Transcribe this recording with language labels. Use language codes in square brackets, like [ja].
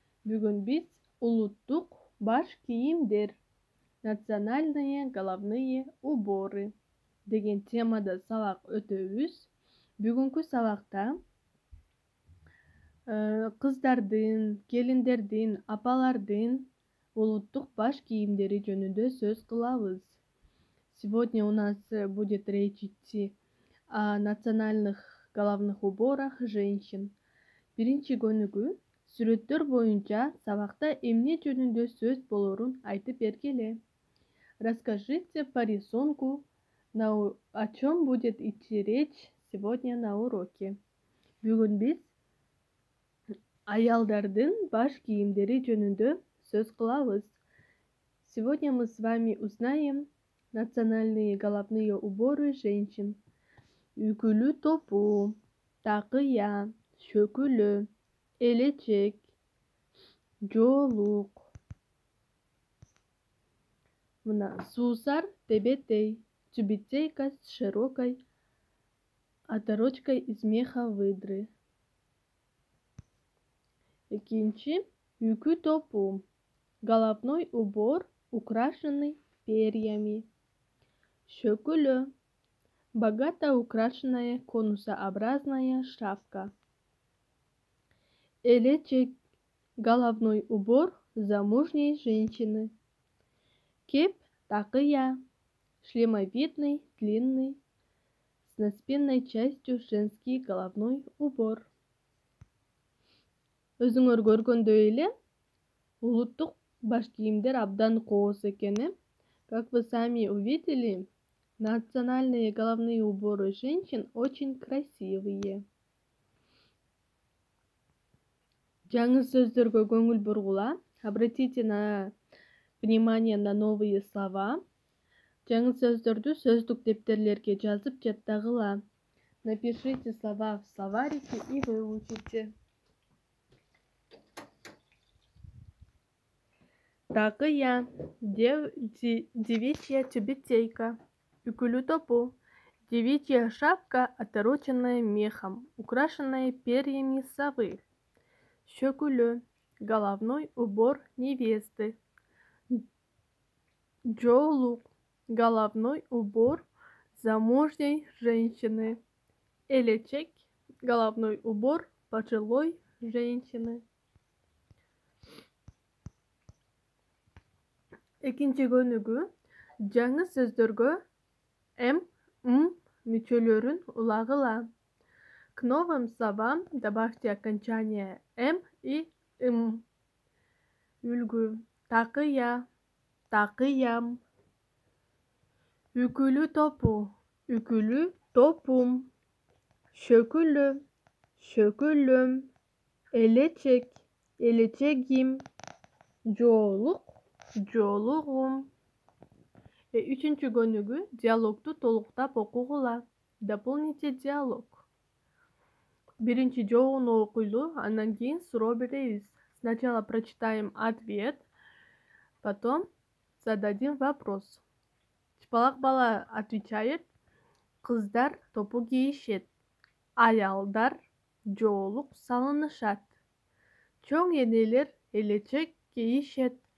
[ky] Бүгүн биз улуттук баш кийимдер, [ru] национальные головные уборы [ky] деген темада сабак өтөбүз. Бүгүнкү сабакта кыздардын, келиндердин, апалардын улуттук баш кийимдери жөнүндө сөз кылабыз. [ru] Сегодня у нас будет речь идти о национальных головных уборах женщин. [ky] Биринчи көнүгү сүрөттөр боюнча сабакта эмне жөнүндө сөз болорун айтып бергиле. [ru] Расскажите по рисунку, о чем будет идти речь сегодня на уроке. [ky] Бүгүн биз аялдардын баш кийимдери жөнүндө сөз кылабыз. [ru] Сегодня мы с вами узнаем национальные головные уборы женщин. [ky] Үкүлүү топу, такыя, шөкүлө, элечек, жоолук. Мына суусар тебетей, [ru] тюбетейка с широкой оторочкой из меха выдры. [ky] Экинчи үкү топу, [ru] головной убор, украшенный перьями. Шөкүлө, богато украшенная конусообразная шапка. Элечек, головной убор замужней женщины. Кеп, такыя, шлемовидный, длинный, с наспинной частью женский головной убор. [ky] Өзүңөр көргөндөй эле, улуттук баш кийимдер абдан кооз экен. [ru] Как вы сами увидели, национальные головные уборы женщин очень красивые. [ky] Жаңы сөздөргө көңүл бургула. [ru] Обратите внимание на новые слова. [ky] Жаңы сөздөрдү сөздүк дептерлерге жазып жаттагыла. [ru] Напишите слова в словарике и выучите. Такыя, девичья тюбетейка. Үкүлүү топу, девичья шапка, отороченная мехом, украшенная перьями совы. Шөкүлө, головной убор невесты. Жоолук, головной убор замужней женщины. Элечек, головной убор пожилой женщины. [ky] Экинчи көнүгү жаңы сөздөргө м, мүчөлөрүн улагыла. [ru] К новым словам добавьте окончание м и м. [ky] Үлгү, такыя, такыям. Үкүлүү топу, үкүлүү топум. Шөкүлө, шөкүлөм. Элечек, элечегим. Жоолук, жоолугум. Үчүнчү көнүгү диалогту толуктап окугула. [ru] Дополните диалог. [ky] Биринчи жоону окуйлу, андан кийин суроо беребиз. [ru] Сначала прочитаем ответ, потом зададим вопрос. [ky] Чыпалак бала отвечает: кыздар топу кийишет, аялдар жоолук салынышат, чоң энелер элечек кийишет.